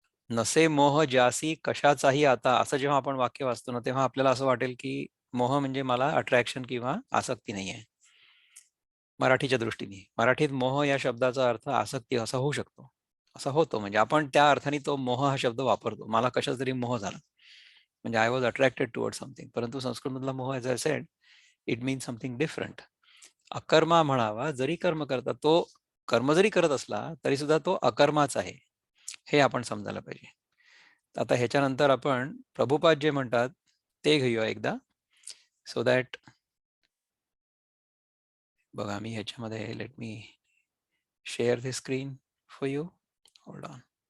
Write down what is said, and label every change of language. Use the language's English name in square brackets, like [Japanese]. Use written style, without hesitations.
[Marathi] नसे मोह ज्यासी कशाचाही आता, असं जेव्हा आपण वाक्य वाचतो ना, तेव्हा आपल्याला असं वाटेल की मोह म्हणजे मला अट्रॅक्शन किंवा आसक्ती नाही आहे. मराठीच्या दृष्टीने मराठीत मोह या शब्दाचा अर्थ आसक्ती असा होऊ शकतो, असा होतो. म्हणजे आपण त्या अर्थाने तो मोह हा शब्द वापरतो, मला कशाचा तरी मोह झाला, म्हणजे [English] I was attracted toward something. [Marathi] परंतु संस्कृत मधला मोह, [English] As I said, it means something different. [Marathi] अकर्मा म्हणावा जरी कर्म करता, तो कर्म जरी करत असला तरी सुद्धा तो अकर्माच आहे, हे आपण समजायला पाहिजे. आता ह्याच्यानंतर आपण प्रभुपाद जे म्हणतात ते घेऊया एकदा, [English] so that, [Marathi] बघा मी ह्याच्यामध्ये, [English] Let me share the screen for you, hold on.